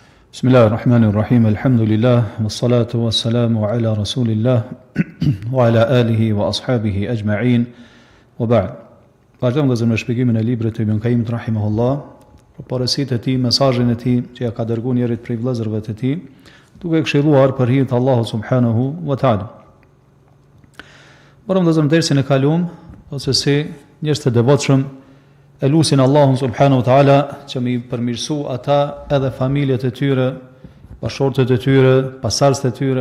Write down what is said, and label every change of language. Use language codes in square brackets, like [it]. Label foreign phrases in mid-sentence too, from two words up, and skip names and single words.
[ar] بسم الله الرحمن الرحيم، الحمد لله، والصلاة والسلام على رسول الله، وعلى آله وأصحابه أجمعين، وبعد. [sq] Vazhdojmë vëllezër me shpjegimin e librit të Ibn Qayyimit rahimahullah, për porositë e tij, mesazhin e tij që ja ka dërguar njerit prej vëllezërve të tij, duke këshilluar për hir të Allahut [ar] سبحانه وتعالى. [sq] Morëm vëllezër në dersin e kaluam, ose si njerëz të devotshëm e lusin Allahun [ar] سبحانه وتعالى [sq] që mi përmirësu ata edhe familjet e tyre, bashortët e tyre, pasardhësit e tyre.